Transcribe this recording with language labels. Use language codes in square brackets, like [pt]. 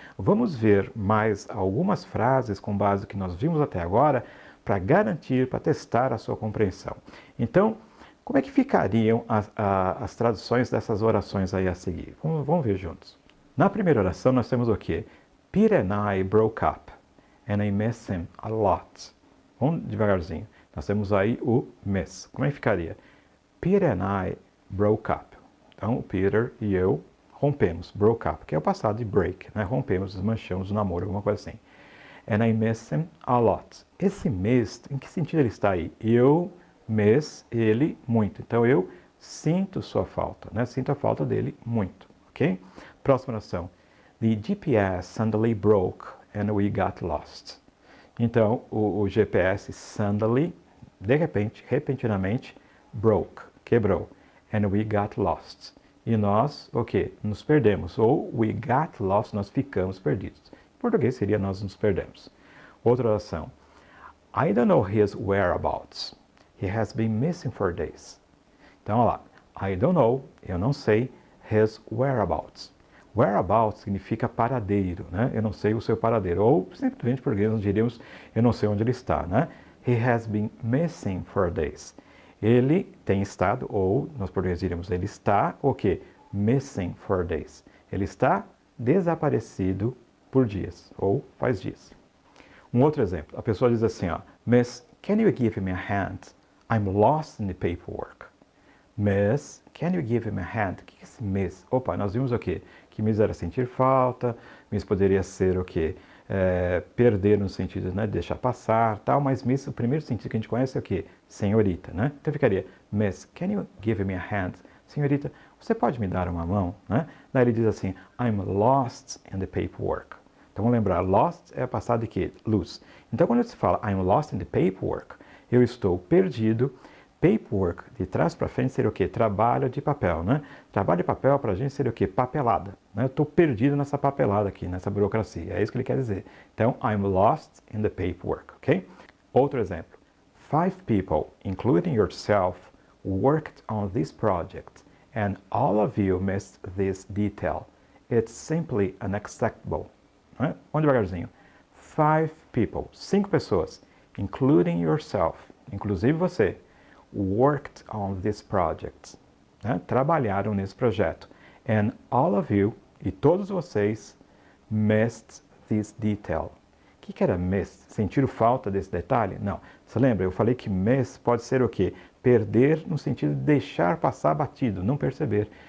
[pt] Vamos ver mais algumas frases com base no que nós vimos até agora para garantir, para testar a sua compreensão. Então, como é que ficariam as traduções dessas orações aí a seguir? Vamos ver juntos. Na primeira oração nós temos o quê? [en] Peter and I broke up and I miss him a lot. [pt] Vamos devagarzinho. Nós temos aí o miss. Como é que ficaria? [en] Peter and I broke up. [pt] Então, o Peter e eu rompemos, [en] broke up, [pt] que é o passado de break, né? Rompemos, desmanchamos o namoro, alguma coisa assim. [en] And I miss him a lot. [pt] Esse miss, em que sentido ele está aí? Eu miss ele muito. Então, eu sinto sua falta, né? Sinto a falta dele muito, ok? Próxima oração. [en] The GPS suddenly broke and we got lost. [pt] Então, o GPS suddenly, de repente, repentinamente, broke, quebrou. [en] And we got lost. [pt] E nós, o quê? Nos perdemos. Ou [en] we got lost, [pt] nós ficamos perdidos. Em português seria nós nos perdemos. Outra oração. [en] I don't know his whereabouts. He has been missing for days. [pt] Então, olha lá. [en] I don't know, [pt] eu não sei, [en] his whereabouts. [pt] Whereabouts significa paradeiro, né? Eu não sei o seu paradeiro. Ou, simplesmente, em português, nós diríamos, eu não sei onde ele está, né? [en] He has been missing for days. [pt] Ele tem estado, ou nós portugueses diríamos, ele está, o quê? [en] Missing for days. [pt] Ele está desaparecido por dias, ou faz dias. Um outro exemplo, a pessoa diz assim, ó, [en] Miss, can you give me a hand? I'm lost in the paperwork. Miss, can you give me a hand? [pt] O que é esse miss? Opa, nós vimos o quê? Que miss era sentir falta, miss poderia ser o quê? Perder no sentido, né, de deixar passar, tal, mas miss, o primeiro sentido que a gente conhece é o quê? Senhorita, né? Então ficaria, [en] Miss, can you give me a hand? [pt] Senhorita, você pode me dar uma mão, né? Daí ele diz assim, [en] I'm lost in the paperwork. [pt] Então vamos lembrar, lost é passado de quê? Lose. Então quando se fala [en] I'm lost in the paperwork, [pt] eu estou perdido. Paperwork, de trás para frente, seria o quê? Trabalho de papel, né? Trabalho de papel para a gente seria o quê? Papelada. Né? Eu estou perdido nessa papelada aqui, nessa burocracia. É isso que ele quer dizer. [en] Então, I'm lost in the paperwork, ok? [pt] Outro exemplo. [en] 5 people, including yourself, worked on this project, and all of you missed this detail. It's simply unacceptable. [pt] Né? Vamos devagarzinho. [en] 5 people, [pt] 5 pessoas, [en] including yourself, [pt] inclusive você, [en] worked on this project, né? [pt] Trabalharam nesse projeto, [en] and all of you, [pt] e todos vocês, [en] missed this detail. [pt] O que era miss? Sentiram falta desse detalhe? Não. Você lembra? Eu falei que miss pode ser o quê? Perder no sentido de deixar passar batido, não perceber.